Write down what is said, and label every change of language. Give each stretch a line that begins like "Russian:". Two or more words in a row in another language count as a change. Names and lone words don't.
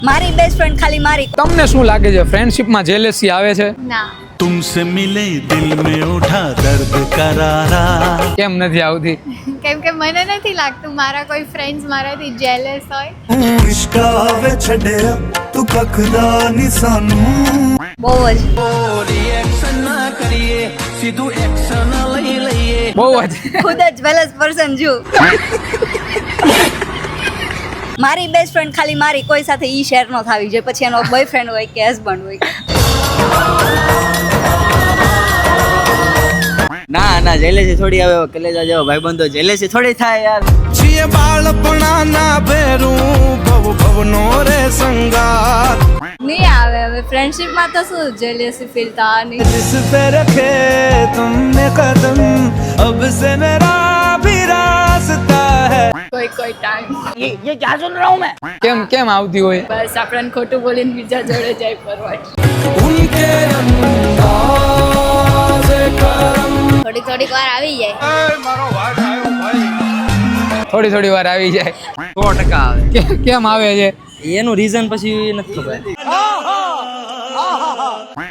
Gujarati: મારી
English: best friend
Gujarati: ખાલી મારી. તમને શું લાગે છે ફ્રેન્ડશિપ માં જેલેસી આવે છે? ના.
Hindi: तुमसे मिले दिल में उठा दर्द करारा.
Gujarati: કેમ નથી આવતી? કેમ કે મને નથી લાગતું મારા કોઈ ફ્રેન્ડ્સ મારાથી જેલસ હોય.
Punjabi: ਇਸ਼ਕਾਵੇ ਛੜੇ ਤੂ ਕਖਦਾ ਨਿਸਾਨੂ.
Gujarati: બહુ જ
Punjabi: ਰਿਐਕਸ਼ਨ ਨਾ ਕਰੀਏ ਸੀਧੂ ਐਕਸ਼ਨ ਲਈ ਲਈਏ.
Gujarati: બહુ જ. ખુદ જ
English: jealous person
Gujarati: છું. મારી
English: best friend
Gujarati: ખાલી મારી, કોઈ સાથે ઈ શેર ન થાવી જોઈએ, પછી એનો બોયફ્રેન્ડ હોય કે હસબન્ડ હોય. ના ના જેલેસી થોડી આવે, કલેજા જેવો ભાઈબંધો જેલેસી થોડી થાય યાર. છીએ બાળપણા ના ભેરું ભવ ભવનો રે સંગાર. નહીં આવે હવે ફ્રેન્ડશિપમાં તો શું
English: jealousy feel
Gujarati: થવાની.
Hindi: जिस पे रखे तुमने कदम अब से मेरा भी रास्ता है.
Gujarati: કોઈ ટાઈમ કેમ કેમ આવતી હોય? બસ આપણને ખોટું બોલીને બીજા જોડે જાય ફરવા.
Hindi: उनके अंदाज़ करम.
Gujarati: થોડીક વાર આવી જાય. થોડી થોડી વાર આવી જાય. 100% આવે. કેમ આવે છે? એનું રીઝન પછી નથી ખબર.